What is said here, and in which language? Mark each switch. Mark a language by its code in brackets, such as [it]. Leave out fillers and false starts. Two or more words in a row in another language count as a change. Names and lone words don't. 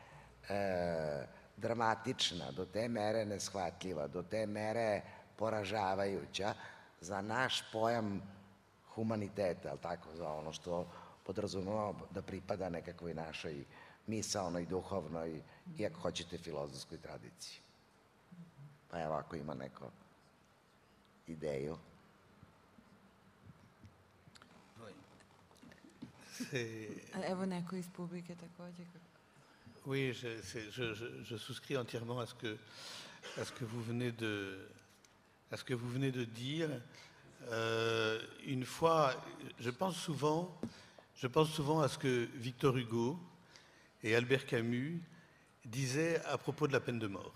[sr] dramatična, do te mere neshvatljiva, do te mere poražavajuća za naš pojam humaniteta, ali tako, za ono što podrazumemo da pripada nekakvoj našoj misaonoj, duhovnoj i ako hoćete filozofskoj tradiciji. Pa evo, ako ima neko ideju. Evo neko iz publike također. [fr] Oui, je souscris entièrement à ce que vous venez de dire. Une fois, je pense souvent à ce que Victor Hugo et Albert Camus disaient à propos de la peine de mort.